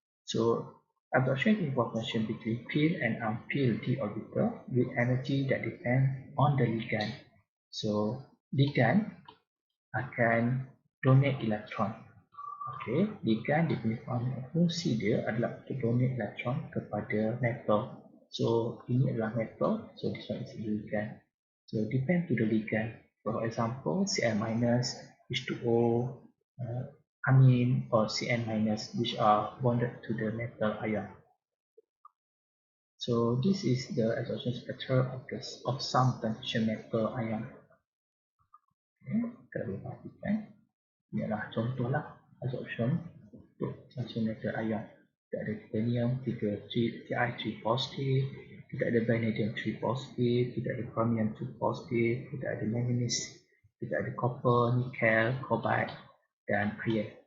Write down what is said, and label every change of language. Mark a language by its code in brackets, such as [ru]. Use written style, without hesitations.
[en] So absorption involves tension between filled and unfilled d orbital with energy that depends on the ligand. [ms] So ligand akan donate elektron. Okay, ligand dia punya fungsi dia adalah untuk donate elektron kepada metal. So ini adalah metal, [en] so this one is ligand. So depend to the ligand. For example, Cn minus, H2O, amine, or Cn minus, which are bonded to the metal ion. So this is the absorption spectrum of some transition metal ion. [ms] Okay, kita boleh perhatikan. Ini adalah contohlah absorption untuk transition metal ion. Kita ada titanium 3 positive, kita ada vanadium 3 positive, kita ada chromium 2 positive, kita ada manganese, kita ada copper, nickel, cobalt dan clear.